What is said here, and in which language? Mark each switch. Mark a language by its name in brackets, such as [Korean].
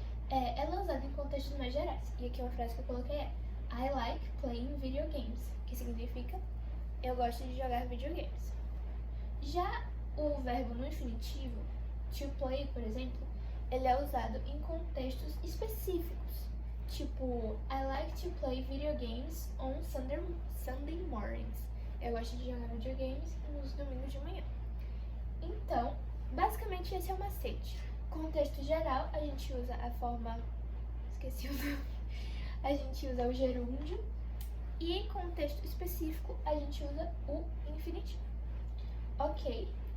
[Portuguese] Ela é usada em contextos mais gerais. E aqui uma frase que eu coloquei é [English] I like playing video games, [Portuguese] que significa eu gosto de jogar videogames. Já o verbo no infinitivo, to play, por exemplo, ele é usado em contextos específicos. [English] Tipo, I like to play video games on Sunday mornings. [Portuguese] Eu gosto de jogar videogames nos domingos de manhã. Então, basicamente esse é o macete. Contexto geral, a gente usa a forma... Esqueci o nome. A gente usa o gerúndio. E em contexto específico, a gente usa o infinitivo. Ok?